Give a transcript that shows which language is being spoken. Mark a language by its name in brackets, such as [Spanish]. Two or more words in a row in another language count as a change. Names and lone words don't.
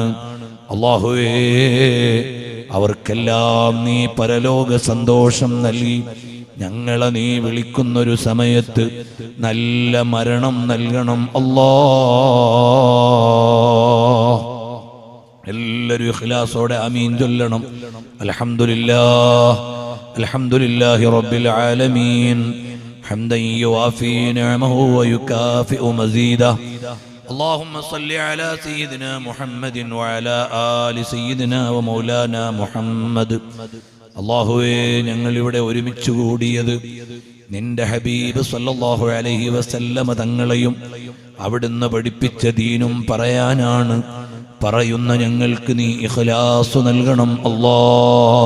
[Malayalam] അല്ലാഹുവേ, അവർക്കെല്ലാം നീ പരലോക സന്തോഷം നൽകി ഞങ്ങളെ നീ വിളിക്കുന്നൊരു സമയത്ത് നല്ല മരണം നൽകണം അല്ലാഹ്. എല്ലാവരും ഇഖ്ലാസോടെ ആമീൻ ചൊല്ലണം. [Arabic] الحمد لله الحمد لله رب العالمين حمدا يوافي نعمه ويكافئ مزيده. اللهم صل على سيدنا محمد وعلى آل سيدنا ومولانا محمد. [Malayalam] അല്ലാഹുവേ, ഞങ്ങൾ ഇവിടെ ഒരുമിച്ച് കൂടിയത് നിന്റെ ഹബീബ് [Arabic] صلى الله عليه وسلم [Malayalam] തങ്ങളെയും അവിടുന്ന് പഠിപ്പിച്ച ദീനും പറയാനാണ്. പറയുന്ന ഞങ്ങൾക്ക് നീ ഇഖ്ലാസ് നൽകണം അല്ലാഹ്.